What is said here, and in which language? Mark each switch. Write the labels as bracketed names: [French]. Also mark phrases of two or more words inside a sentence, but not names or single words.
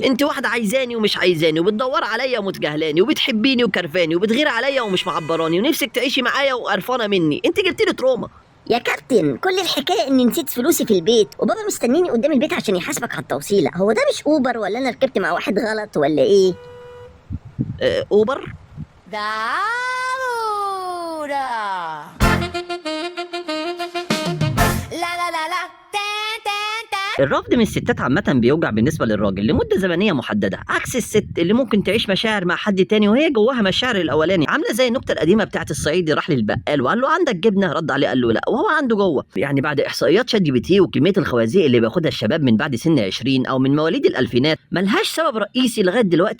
[Arabic] انت واحده عايزاني ومش عايزاني، وبتدور عليا ومتجاهلاني، وبتحبيني وكرفاني، وبتغير عليا ومش معبراني، ونفسك تعيشي معايا وقرفانه مني. انت جبتي لي تروما. يا كابتن، كل الحكايه اني نسيت فلوسي في البيت، وبابا مستنيني قدام البيت عشان يحاسبك على التوصيله. هو ده مش اوبر ولا انا ركبت مع واحد غلط ولا ايه؟ اوبر. Daura. La la la la. Tan tan tan. الرفض من الستات عامة بيوجع بالنسبة للراجل لمدة زمنية محددة، عكس الست اللي ممكن تعيش مشاعر مع حد تاني وهي جواها مشاعر الأولاني. عاملة زي النكتة القديمة بتاعت الصعيدي راح للبقال وقال له عندك جبنة؟ رد عليه قال له لا، وهو عنده جوه. يعني بعد إحصائيات شات جي بي تي وكمية الخوازيق اللي بياخدها الشباب من بعد سن 20 أو من مواليد الألفينات، ملهاش سبب رئيسي لغاية دلوقتي.